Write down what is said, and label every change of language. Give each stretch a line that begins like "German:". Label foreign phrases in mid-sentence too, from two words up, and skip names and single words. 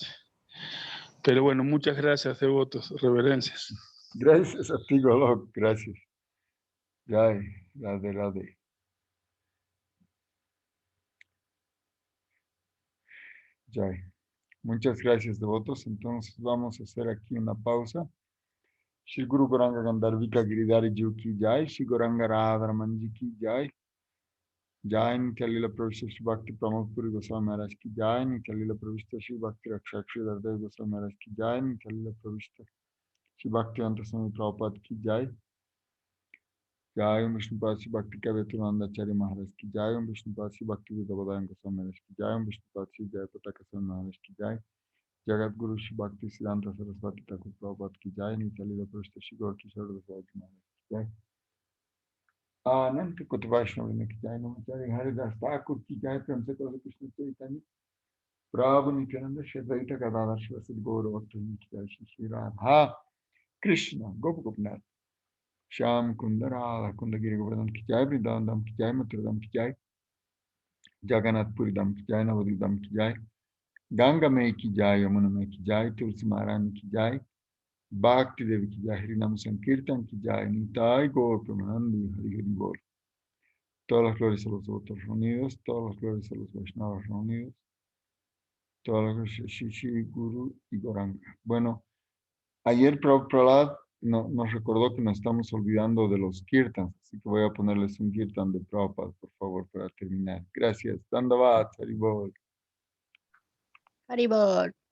Spanish: Pero bueno, muchas gracias, devotos, reverencias. Gracias a ti, Golok. Gracias.
Hindi: जय, राधे, राधे.
Spanish: Jai. Muchas gracias, devotos. Entonces vamos a hacer aquí una pausa.
Hindi: श्री गुरु गोरंग गान्धर्विका गिरिधारी जी की जय, श्री गोरंग राधारमण जी की जय, जय नित्य प्रविष्ट श्री भक्ति प्रमोद पुरी गोस्वामी महाराज की जय, नित्य प्रविष्ट श्री भक्ति रक्षक श्री दरदेव गोस्वामी महाराज की जय, नित्य प्रविष्ट श्री भक्ति अन्त स्वामी प्रभुपाद की जय, जय विष्णुपाद श्री भक्ति कविर्थानन्द आचार्य महाराज की जय, विष्णुपाद श्री भक्ति विदभदयम गोस्वामी महाराज की जय, विष्णुपाद श्री जय पताका स्वामी महाराज की जय, जगत गुरु श्री भक्ति सिद्धान्त सरस्वती ठाकुर प्रभुपाद की जय, नित्य प्रविष्ट श्री गौर किशोर दासवज महाराज की जय, अनंत कुट वैष्णव की जय नमचार्य हरिदास ठाकुर की जय प्रेम से करो कृष्ण चैतन्य प्रभु नित्यानंद श्री द्वैत गदाधर शिवसदि गौर भक्तों की जय श्री श्री राधा कृष्ण गोप गोपनाथ श्याम कुंदर राधा कुंद गिरि गोवर्धन की जय वृंदावन धाम की जय मथुरा धाम की जय जगन्नाथपुरी धाम की जय नवद्वीप धाम की जय गंगा में की जय यमुना में की जय तुलसी महारानी की जय भक्ति देवी की जय हरिनाम संकीर्तन की जय निताय गौर प्रेमानंदी हरि हरि बोल.
Spanish: Todas las glorias a los devotos reunidos, todas las glorias a los Vaishnavas reunidos, todas las glorias a Shishi, Guru y Goranga. Bueno, ayer Prabhupada nos recordó que nos estamos olvidando de los kirtans, así que voy a ponerles un kirtan de Prabhupada, por favor, para terminar. Gracias.
Hindi: दंडवत, हरिबोल.
Spanish: Haribol.